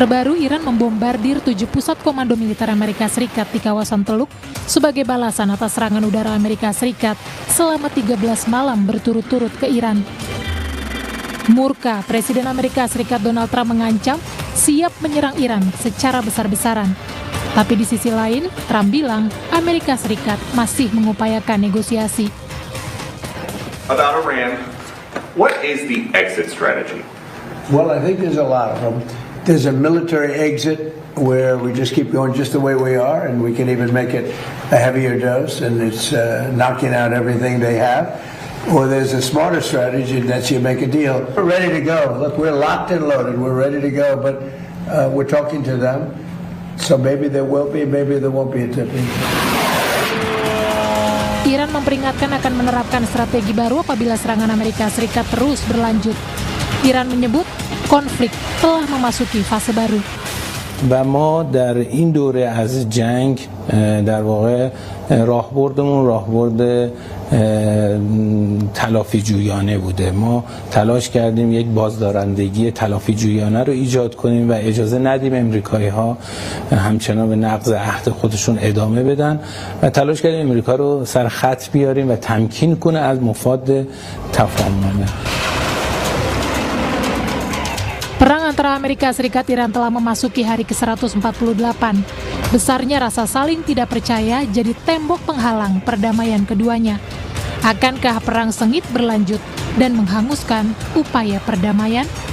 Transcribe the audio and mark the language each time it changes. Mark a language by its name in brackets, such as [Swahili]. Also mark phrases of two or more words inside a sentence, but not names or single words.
[Indonesian] Terbaru, Iran membombardir 7 pusat komando militer Amerika Serikat di kawasan Teluk sebagai balasan atas serangan udara Amerika Serikat selama 13 malam berturut-turut ke Iran. Murka, Presiden Amerika Serikat Donald Trump mengancam siap menyerang Iran secara besar-besaran. Tapi di sisi lain, Trump bilang Amerika Serikat masih mengupayakan negosiasi. [English] About Iran, what is the exit strategy? Well, I think there's a lot of them. There's a military exit where we just keep going just the way we are, and we can even make it a heavier dose, and it's knocking out everything they have. Or there's a smarter strategy, and that's you make a deal. We're ready to go. Look, we're locked and loaded. We're ready to go, but we're talking to them. So maybe there will be, maybe there won't be a tipping. [Indonesian] Iran memperingatkan akan menerapkan strategi baru apabila serangan Amerika Serikat terus berlanjut. Iran menyebut konflik telah memasuki fase baru. [Persian] و ما در این دوره از جنگ در واقع راهبردمون راهبرد تلافی جویانه بوده. ما تلاش کردیم یک بازدارندگی تلافی جویانه رو ایجاد کنیم و اجازه ندیم امریکایی‌ها همچنان به نقض عهد خودشون ادامه بدن و تلاش کردیم امریکا رو سر خط بیاریم و تمکین کنه از مفاد تفاهمنامه. [Indonesian] Perang antara Amerika Serikat dan Iran telah memasuki hari ke-148. Besarnya rasa saling tidak percaya jadi tembok penghalang perdamaian keduanya. Akankah perang sengit berlanjut dan menghanguskan upaya perdamaian?